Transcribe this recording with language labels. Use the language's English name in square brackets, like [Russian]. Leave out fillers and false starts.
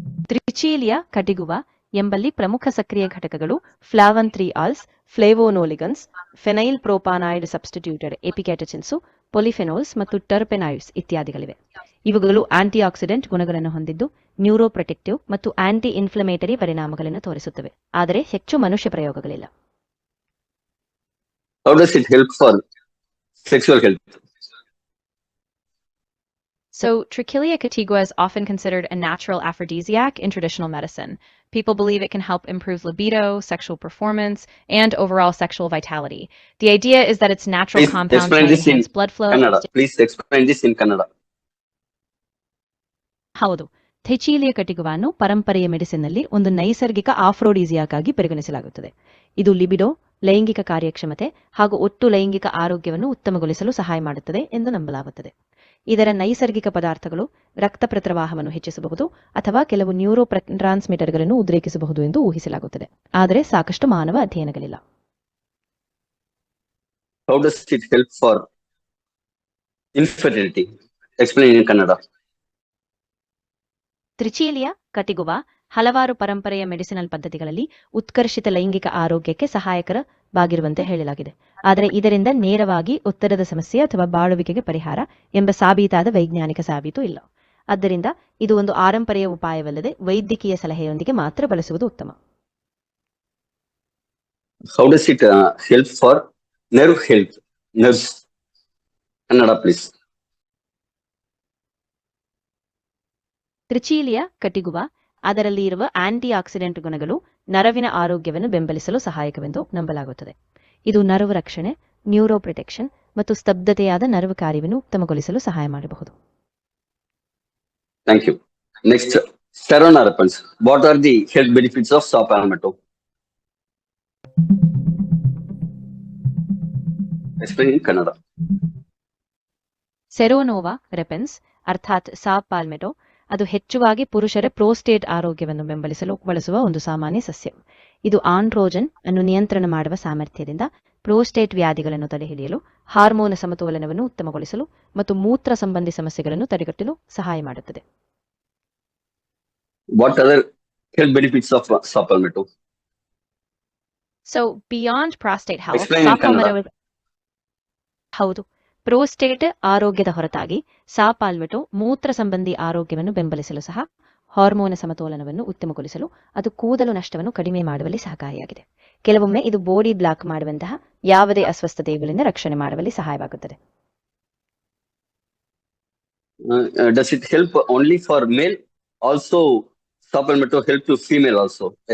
[Kannada] ತ್ರಿಚೀಲಿಯ ಕಟಿಗುವ ಎಂಬಲ್ಲಿ ಪ್ರಮುಖ ಸಕ್ರಿಯ ಘಟಕಗಳು ಫ್ಲಾವನ್ಥ್ರೀಆಲ್ಸ್, ಫ್ಲೇವೋನೋಲಿಗನ್ಸ್, ಫೆನೈಲ್ ಪ್ರೋಪಾನಾಯ್ಡ್ ಸಬ್ಸ್ಟಿಟ್ಯೂಟೆಡ್ ಎಪಿಕ್ಯಾಟಚಿನ್ಸು, ಪೊಲಿಫೆನೋಲ್ಸ್ ಮತ್ತು ಟರ್ಪೆನಾಯ್ಡ್ಸ್ ಇತ್ಯಾದಿಗಳಿವೆ. ಇವುಗಳು ಆಂಟಿ ಆಕ್ಸಿಡೆಂಟ್ ಗುಣಗಳನ್ನು ಹೊಂದಿದ್ದು ನ್ಯೂರೋಪ್ರೊಟೆಕ್ಟಿವ್ ಮತ್ತು ಆಂಟಿ ಇನ್ಫ್ಲಮೇಟರಿ ಪರಿಣಾಮಗಳನ್ನು ತೋರಿಸುತ್ತವೆ, ಆದರೆ ಹೆಚ್ಚು ಮನುಷ್ಯ ಪ್ರಯೋಗಗಳಿಲ್ಲ. [English] How does it help for sexual health? So, Trichilia catigua is often considered a natural aphrodisiac in traditional medicine. People believe it can help improve libido, sexual performance, and overall sexual vitality. The idea is that its natural compounds might enhance blood flow. Please explain this in Kannada. [Kannada] ಹೌದು, ಥೆಚೀಲಿಯ ಕಟಿಗುವನ್ನು ಪರಂಪರೆಯ ಮೆಡಿಸಿನ್ನಲ್ಲಿ ಒಂದು ನೈಸರ್ಗಿಕ ಆಫ್ರೋಡಿಸಿಯಾಕ್ ಆಗಿ ಪರಿಗಣಿಸಲಾಗುತ್ತದೆ. ಇದು ಲಿಬಿಡೋ, ಲೈಂಗಿಕ ಕಾರ್ಯಕ್ಷಮತೆ ಹಾಗೂ ಒಟ್ಟು ಲೈಂಗಿಕ ಆರೋಗ್ಯವನ್ನು ಉತ್ತಮಗೊಳಿಸಲು ಸಹಾಯ ಮಾಡುತ್ತದೆ ಎಂದು ನಂಬಲಾಗುತ್ತದೆ. ಇದರ ನೈಸರ್ಗಿಕ ಪದಾರ್ಥಗಳು ರಕ್ತ ಪ್ರವಾಹವನ್ನು ಹೆಚ್ಚಿಸಬಹುದು ಅಥವಾ ಕೆಲವು ನ್ಯೂರೋ ಟ್ರಾನ್ಸ್ಮಿಟರ್ಗಳನ್ನು ಉದ್ರೇಕಿಸಬಹುದು ಎಂದು ಊಹಿಸಲಾಗುತ್ತದೆ, ಆದರೆ ಸಾಕಷ್ಟು ಮಾನವ ಅಧ್ಯಯನಗಳಿಲ್ಲ. [English] How does it help for infertility? Explain in Kannada. [Kannada] ತ್ರಿಚೀಲಿಯ ಕಟಿಗುವ ಹಲವಾರು ಪರಂಪರೆಯ ಮೆಡಿಸಿನಲ್ ಪದ್ಧತಿಗಳಲ್ಲಿ ಉತ್ಕರ್ಷಿತ ಲೈಂಗಿಕ ಆರೋಗ್ಯಕ್ಕೆ ಸಹಾಯಕರವಾಗಿರುವಂತೆ ಹೇಳಲಾಗಿದೆ, ಆದರೆ ಇದರಿಂದ ನೇರವಾಗಿ ಉತ್ತರದ ಸಮಸ್ಯೆ ಅಥವಾ ಬಾಳುವಿಕೆಗೆ ಪರಿಹಾರ ಎಂಬ ಸಾಬೀತಾದ ವೈಜ್ಞಾನಿಕ ಸಾಬೀತು ಇಲ್ಲ. ಆದ್ದರಿಂದ ಇದು ಒಂದು ಆರಂಪರೆಯ ಉಪಾಯವಲ್ಲದೆ ವೈದ್ಯಕೀಯ ಸಲಹೆಯೊಂದಿಗೆ ಮಾತ್ರ ಬಳಸುವುದು ಉತ್ತಮ. [English] How does it help for nerve health? Nerves. Kannada, please. [Kannada] ತ್ರಿಚೀಲಿಯ ಕಟಿಗುವ ಅದರಲ್ಲಿ ಇರುವ ಆಂಟಿ ಆಕ್ಸಿಡೆಂಟ್ ಗುಣಗಳು ನರವಿನ ಆರೋಗ್ಯವನ್ನು ಬೆಂಬಲಿಸಲು ಸಹಾಯಕವೆಂದು ನಂಬಲಾಗುತ್ತದೆ. ಇದು ನರವು ರಕ್ಷಣೆ, ನ್ಯೂರೋ ಪ್ರೊಟೆಕ್ಷನ್ ಮತ್ತು ಸ್ತಬ್ಧತೆಯಾದ ನರವು ಕಾರ್ಯವನ್ನು ಉತ್ತಮಗೊಳಿಸಲು ಸಹಾಯ ಮಾಡಬಹುದು. [English] Thank you. Next, Seronorepins. What are the health benefits of saw palmetto? Explain in Kannada. [Kannada] ಸೆರೋನೋವಾ ರೆಪೆನ್ಸ್ ಅರ್ಥಾತ್ ಸಾ ಪಾಲ್ಮೆಟೋ ಅದು ಹೆಚ್ಚುವಾಗಿ ಪುರುಷರ ಪ್ರೋಸ್ಟೇಟ್ ಆರೋಗ್ಯವನ್ನು ಬೆಂಬಲಿಸಲು ಬಳಸುವ ಒಂದು ಸಾಮಾನ್ಯ ಸಸ್ಯ. ಇದು ಆಂಡ್ರೋಜನ್ ಅನ್ನು ನಿಯಂತ್ರಣ ಮಾಡುವ ಸಾಮರ್ಥ್ಯದಿಂದ ಪ್ರೋಸ್ಟೇಟ್ ವ್ಯಾಧಿಗಳನ್ನು ತಡೆಹಿಡಿಯಲು, ಹಾರ್ಮೋನ್ ಸಮತೋಲನವನ್ನು ಉತ್ತಮಗೊಳಿಸಲು ಮತ್ತು ಮೂತ್ರ ಸಂಬಂಧಿ ಸಮಸ್ಯೆಗಳನ್ನು ತಡೆಗಟ್ಟಲು ಸಹಾಯ ಮಾಡುತ್ತದೆ. [English] What other health benefits of saw palmetto? So beyond prostate health, Explain in Kannada. [Kannada] ಹೌದು, ಪ್ರೋಸ್ಟೇಟ್ ಆರೋಗ್ಯದ ಹೊರತಾಗಿ ಸಾ ಪಾಲ್ಮೆಟೋ ಮೂತ್ರ ಸಂಬಂಧಿ ಆರೋಗ್ಯವನ್ನು ಬೆಂಬಲಿಸಲು ಸಹ, ಹಾರ್ಮೋನ್ ಸಮತೋಲನವನ್ನು ಉತ್ತಮಗೊಳಿಸಲು, ಅದು ಕೂದಲು ನಷ್ಟವನ್ನು ಕಡಿಮೆ ಮಾಡುವಲ್ಲಿ ಸಹಕಾರಿಯಾಗಿದೆ. ಕೆಲವೊಮ್ಮೆ ಇದು ಬಾಡಿ ಬ್ಲಾಕ್ ಮಾಡುವಂತಹ ಯಾವುದೇ ಅಸ್ವಸ್ಥತೆಗಳಿಂದ ರಕ್ಷಣೆ ಮಾಡುವಲ್ಲಿ ಸಹಾಯವಾಗುತ್ತದೆ. [English] Does it help only for male? Also, saw palmetto help to female also.